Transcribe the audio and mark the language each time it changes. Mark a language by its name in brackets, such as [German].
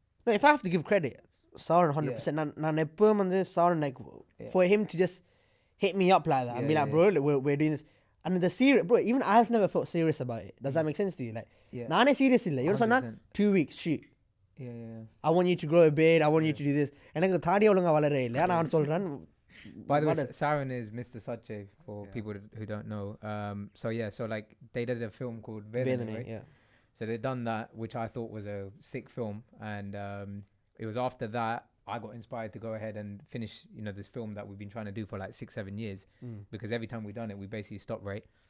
[English] No, if I have to give credit, Sauron 100%. [Tamil] Nan eppum vandhu [English] Sauron like for him to just hit me up like that and be like, bro, we're doing this. And the serious, bro, even I've never felt serious about it. Does that make sense to you? Like, [Tamil] naane serious illa. [English] You know, 2 weeks, shoot. Yeah. I want you to grow a beard. I want you to do this. [Tamil] எனக்கு தாடி ஒழுங்கா வளரே இல்ல நான் சொல்றேன். [English] By the way, Saran is Mr. Sache for people who don't know. So like they did a film called Vedane, right? Yeah. So they done that, which I thought was a sick film, and it was after that I got inspired to go ahead and finish, this film that we've been trying to do for like 6-7 years, because every time we done it, we basically stopped, right?